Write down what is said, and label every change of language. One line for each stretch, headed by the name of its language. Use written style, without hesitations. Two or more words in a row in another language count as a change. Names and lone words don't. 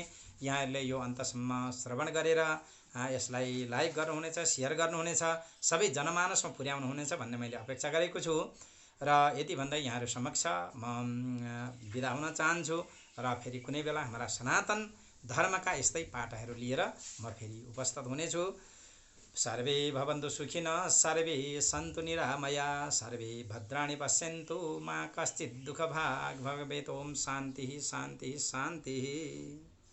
Nepali: यहाँहरूले यो अन्तसम्म श्रवण गरेर यसलाई लाइक गर्नुहुनेछ, सेयर गर्नुहुनेछ, सबै जनमानसमा पुर्याउनुहुनेछ भन्ने मैले अपेक्षा गरेको छु र यति भन्दै यहाँहरू समक्ष म बिदा हुन चाहन्छु र फेरि कुनै बेला हाम्रा सनातन धर्मका यस्तै पाठहरू लिएर म फेरि उपस्थित हुनेछु।
Sanskrit: सर्वे भवन्तु सुखिनः, सर्वे सन्तु निरामया, सर्वे भद्राणि पश्यन्तु मा कश्चित् दुःखभाग् भवेत्। ओम शान्तिः शान्तिः शान्तिः।